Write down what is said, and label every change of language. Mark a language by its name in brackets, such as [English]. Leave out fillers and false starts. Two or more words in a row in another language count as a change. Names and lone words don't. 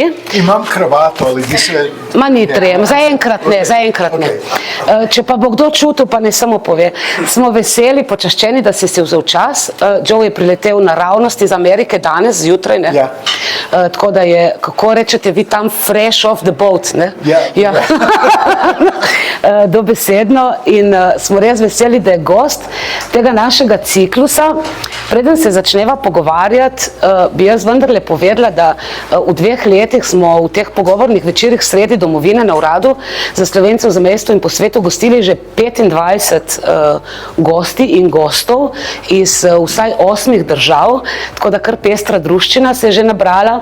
[Slovenian] Imam kravato, ali bi se... Ma ni treba, zaenkrat ne. Če pa bo kdo čutil, pa ne samo pove. Smo veseli, počaščeni, da si vzel čas. Joe je priletel naravnost iz Amerike danes, zjutraj, Ja. Tako da je, kako rečete vi tam, [English] fresh off the boat, [Slovenian] Ja. Dobesedno in smo res veseli, da je gost tega našega ciklusa. Preden se začneva pogovarjati, bi jaz vendarle povedala, da v 2 letih smo v teh pogovornih večerih sredi domovine na uradu za Slovence v zamejstvu in po svetu gostili že 25 gosti in gostov iz vsaj 8 držav, tako da kar pestra druščina se je že nabrala.